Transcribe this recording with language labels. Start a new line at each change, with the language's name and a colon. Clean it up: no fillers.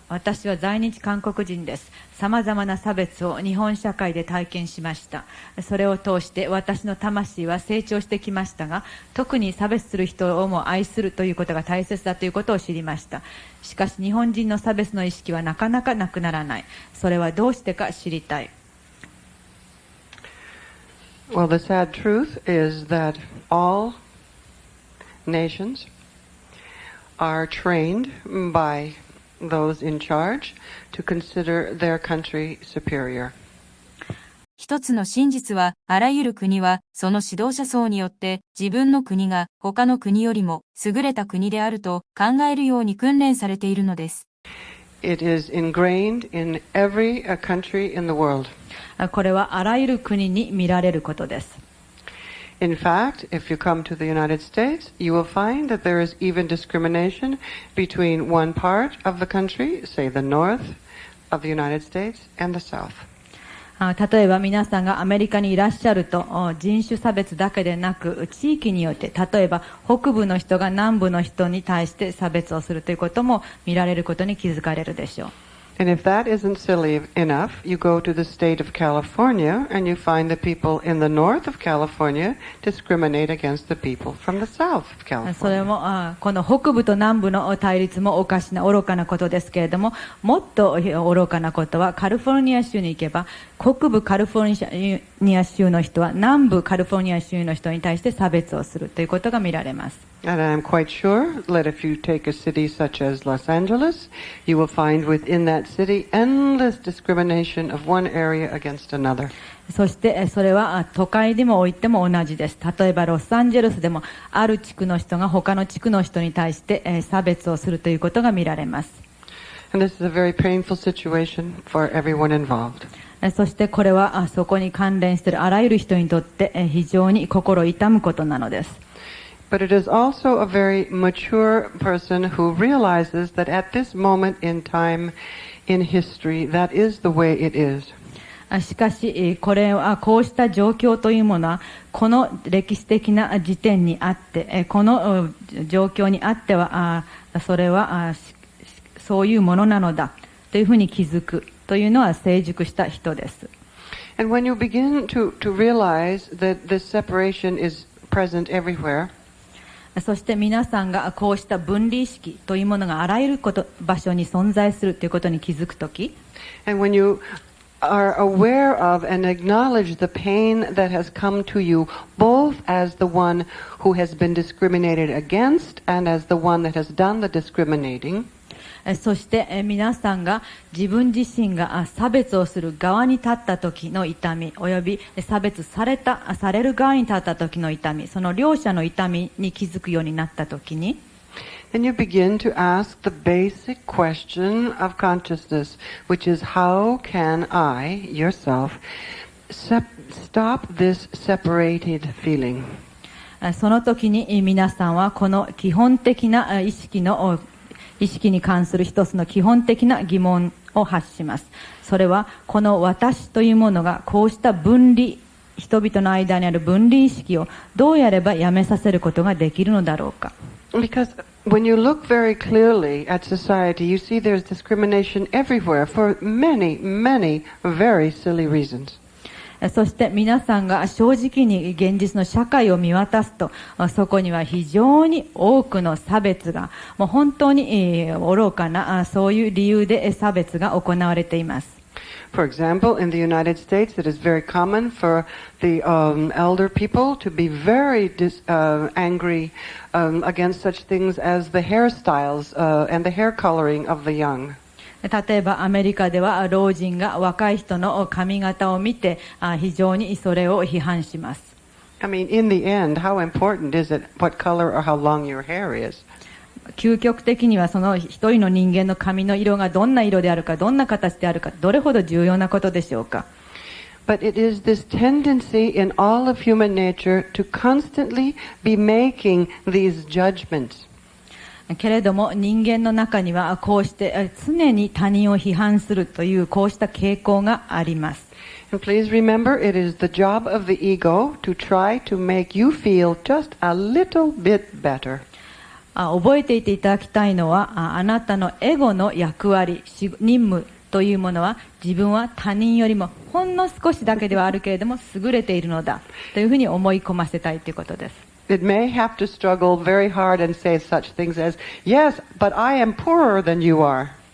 Japanese: 私は在日韓国人です。様々な差別を日本社会で体験しました。それを通して私の魂は成長してきましたが、特に差別する人をも愛するということが大切だということを知りました。しかし日本人の差別の意識はなかなかなくならない。それはどうしてか知りたい。
English: Well, the sad truth is that all nations are trained by those in charge to consider their country superior.
Japanese: 一つの真実は、あらゆる国は、その指導者層によって、自分の国が他の国よりも優れた国であると考えるように訓練されているのです。
English: It is ingrained in every country in the world.
Japanese: これはあらゆる国に見られることです。
English: In fact, if you come to the United States, you will find that there is even discrimination between one part of the country, say the north of the United States, and the south.
Japanese: 例えば皆さんがアメリカにいらっしゃると、人種差別だけでなく地域によって、例えば北部の人が南部の人に対して差別をするということも見られることに気づかれるでしょう。
English: And if that isn't silly enough, you go to the state of California and you find the people in the north of California discriminate against the people from the south of California.
Japanese: それもこの北部と南部の対立もおかしな愚かなことですけれども、もっと愚かなことはカリフォルニア州に行けば、北部カリフォルニア州の人は南部カリフォルニア州の人に対して差別をするということが見られます。
English: And I'm quite sure that if you take a city such as Los Angeles, you will find within that city endless discrimination of one area against another.
Japanese: そしてそれは都会でもおいても同じです。例えばロサンゼルスでもある地区の人が他の地区の人に対して差別をするということが見られます。
English: And this is a very painful situation for everyone involved.
Japanese: そしてこれはそこに関連しているあらゆる人にとって非常に心痛むことなのです。
English: But it is also a very mature person who realizes that at this moment in time in history, that is the way it is.
Japanese: しかし、こうした状況というものは、この歴史的な時点にあって、この状況にあっては、それはそういうものなのだというふうに気づくというのは成熟した人です。
English: And when you begin to realize that this separation is present everywhere,
Japanese: そして皆さんがこうした分離意識というものがあらゆる場所に存在するということに気づくとき、
English: and when you are aware of and acknowledge the pain that has come to you, both as the one who has been discriminated against and as the one that has done the discriminating,
Japanese: そして皆さんが自分自身が差別をする側に立った時の痛み、および差別される側に立った時の痛み、その両者の痛みに気づくようになった時に、
English: then you begin to ask the basic question of consciousness, which is how can I, yourself, stop this separated feeling?
Japanese: その時に皆さんはこの基本的な意識に関する一つの基本的な疑問を発します。それはこの私というものがこうした分離、人々の間にある分離意識をどうやればやめさせることができるのだろうか。
English: Because when you look very clearly at society, you see there's discrimination everywhere for many, many very silly reasons.
Japanese: そして皆さんが正直に現実の社会を見渡すと、そこには非常に多くの差別が、もう本当に愚かなそういう理由で差別が行われています。
English: For example, in the United States, it is very common for the elder people to be very angry against such things as the hairstyles and the hair coloring of the young.
Japanese: 例えばアメリカでは老人が若い人の髪型を見て非常にそれを批判します。
English: I mean, in the end, how important is it what color or how long your hair is?
Japanese: 究極的にはその一人の人間の髪の色がどんな色であるか、どんな形であるか、どれほど重要なことでしょうか。
English: But it is this tendency in all of human nature to constantly be making these judgments.
Japanese: けれども人間の中にはこうして常に他人を批判するというこうした傾向があります。
English: And please remember, it is the job of the ego to try to make you feel just a little bit better.
Japanese: 覚えていていただきたいのは、あなたのエゴの役割、任務というものは、自分は他人よりもほんの少しだけではあるけれども優れているのだというふうに思い込ませたいということです。
English: It may have to struggle very hard and say such things as, yes, but I am poorer than you are.